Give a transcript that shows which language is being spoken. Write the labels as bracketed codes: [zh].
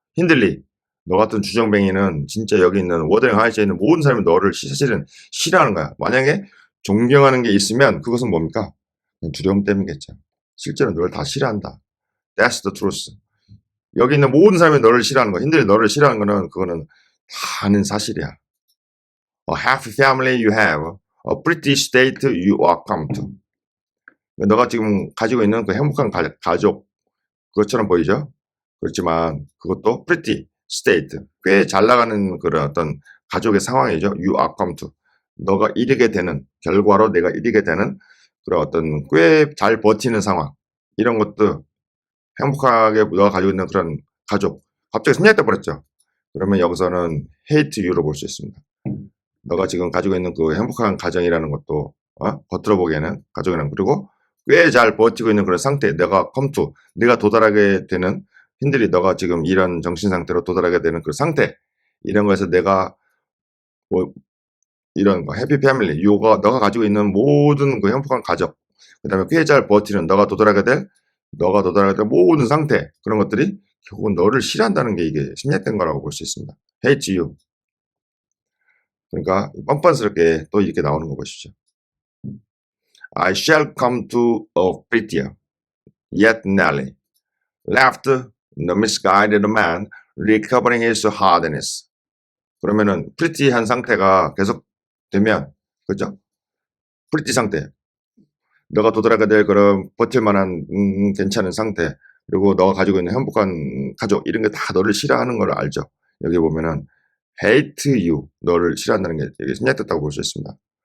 [ko] 힌들리, 너 같은 주정뱅이는 진짜 여기 있는 워더링 하이츠에 있는 모든 사람이 너를 사실은 싫어하는 거야. 만약에 존경하는 게 있으면 그것은 뭡니까? 두려움 때문이겠죠. 실제로 너를 다 싫어한다. [en] That's the truth. [ko] 여기 있는 모든 사람이 너를 싫어하는 거야. 힌들리 너를 싫어하는 거는 그거는 다 아는 사실이야. [en] A happy family you have. A pretty state you are come to. [ko] 너가 지금 가지고 있는 그 행복한 가족 그것처럼 보이죠? 그렇지만 그것도 [en] pretty state [ko] 꽤 잘 나가는 그런 어떤 가족의 상황이죠. [en] You are come to [ko] 너가 이르게 되는 결과로 내가 이르게 되는 그런 어떤 꽤 잘 버티는 상황, 이런 것도 행복하게 너가 가지고 있는 그런 가족, 갑자기 생략돼 버렸죠. 그러면 여기서는 [en] hate you [ko] 로 볼 수 있습니다. 너가 지금 가지고 있는 그 행복한 가정이라는 것도 겉으로 보기에는 가족이라는, 그리고 꽤 잘 버티고 있는 그런 상태, 내가 네가 도달하게 되는, 힘들이 너가 지금 이런 정신 상태로 도달하게 되는 그 상태, 이런 거에서 내가 뭐 이런 거 [en] 해피 패밀리, [ko] 너가 가지고 있는 모든 그 행복한 가족, 그다음에 꽤 잘 버티는 너가 도달하게 될 모든 상태, 그런 것들이 결국은 너를 싫어한다는 게 이게 심리학된 거라고 볼 수 있습니다. [en] hate you. [ko] 그러니까 뻔뻔스럽게 또 이렇게 나오는 거 보시죠. [en] I shall come to a prettier, yet Nelly left the misguided man recovering his hardness. [ko] 그러면은 pretty한 상태가 계속 되면, 그죠? pretty 상태, 너가 도달하게 될 그런 버틸 만한 괜찮은 상태, 그리고 너가 가지고 있는 행복한 가족, 이런 게 다 너를 싫어하는 걸 알죠. 여기 보면은 [en] hate you, [ko] 너를 싫어한다는 게 여기 생략됐다고 볼 수 있습니다.